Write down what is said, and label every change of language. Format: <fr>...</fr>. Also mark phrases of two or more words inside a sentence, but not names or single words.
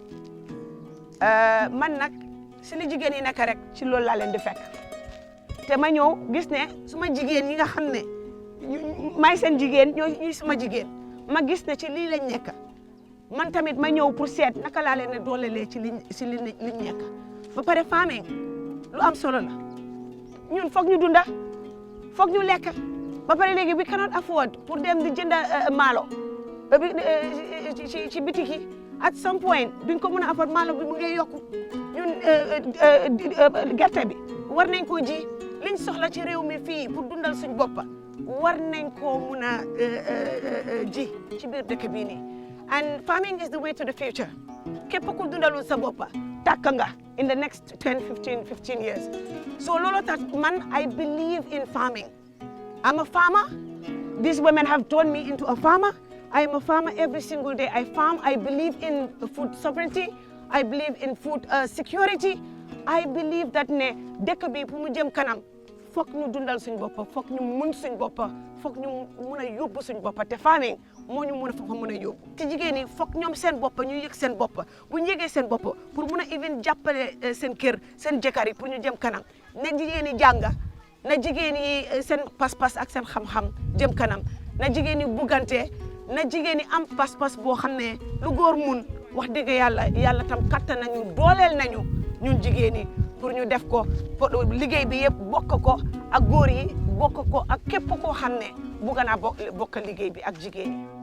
<wo>man nag si li jigéen yi nekk rek ci loolu laa leen di fekk te ma ñëw gis ne suma jigéen yi nga xam ne may seen jigéen ñooy suma jigéen ma gis ne ci lii lañ nekk man tamit ma ñëw pour seet naka laa leen ne doolelee ci liñ nekk ba pare farming lu am solo la ñun foog ñu dunda foog ñu lekk ba pare léegi</wo> <en>we cannot afford</en> <wo>pour dem di jënd maalo ci bitik yi</wo> <en>at some point</en> <wo>duñ ko mën a afford maalo bi mu ngi yokku ñun gerte bi war nañ koo ji liñ soxla ci réew mi fii pour dundal suñ boppa war nañ koo mun a ji ci biir dëkk bii nii</wo> <en>and farming is the way to the future</en> <wo>képp ku dundalul sa boppa tàkk nga</wo> <en>in the next 15 years</en> <wo>so loolu tax man</wo> <en>I believe in farming. I'm a farmer. These women have turned me into a farmer. I am a farmer every single day. I farm. I believe in food sovereignty. I believe in food security. I believe that</en> <wo>ne dëkk bi pour mu jëm kanam foog ñu dundal suñ boppa foog ñu mun suñ boppa foog ñu mun a yóbbu suñ boppa te farming moo ñu mun a fa mun a yóbbu te jigéen ñi foog ñoom seen boppa ñu yëg seen boppa bu ñu yëgee seen boppa pour mun a even jàppale seen kër seen jëkkër yi pour ñu jëm kanam ne jigéen ñi jànga na jigéen yi seen pas-pas ak seen xam-xam jëm kanam na jigéen ñi buggante na jigéen ñi am pas-pas boo xam ne lu góor mun wax dëgg yàlla tam kattan nañu dooleel nañu ñun jigéen ñi pour ñu def ko liggéey bi yëpp bokk ko ak góor yi bokk ko ak képp koo xam ne bugg naa bokk liggéey bi ak jigéen</wo>